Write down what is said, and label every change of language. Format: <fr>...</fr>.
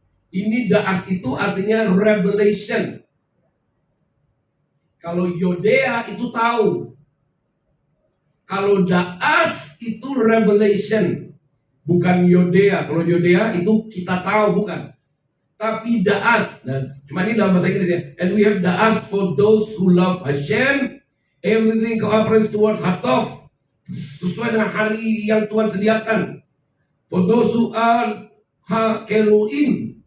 <id>Ini daas itu artinya revelation. Kalau Yodea itu tahu. Kalau daas itu revelation. Bukan Yodea. Kalau Yodea itu kita tahu, bukan. Tapi daas. Nah, cuma ini dalam bahasa Inggris ya.</id> <en>And we have daas for those who love Hashem. Everything cooperates toward Hatov.</en> <id>Sesuai dengan hari yang Tuhan sediakan.</id> <en>For those who are Hakeluim.</en>